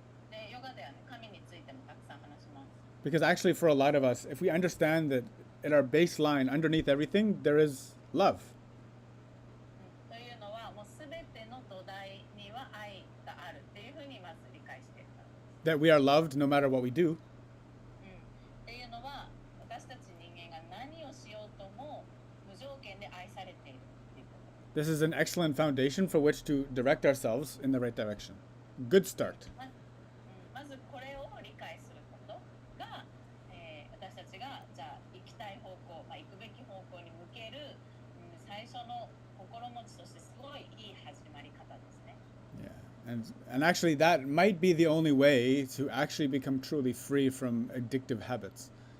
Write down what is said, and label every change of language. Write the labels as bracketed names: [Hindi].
[Japanese] で、ヨガではね、神についてもたくさん話します。 [English] Because actually for a lot of us, if we understand that at our baseline, underneath everything, there is love. [Japanese] というのはもうすべての土台には愛があるっていうふうにまず理解しているからです。 [English] That we are loved no matter what we do. [Japanese] っていうのは私たち人間が何をしようとも無条件で愛されているっていうこと。 [English] This is an excellent foundation for which to direct ourselves in the right direction. Good start. [Japanese] まずこれを理解することが、私たちがじゃあ行きたい方向、行くべき方向に向ける、最初の心持ちとしてすごいいい始まり方ですね。 [English] Yeah. And actually that might be the only way to actually become truly free from addictive habits.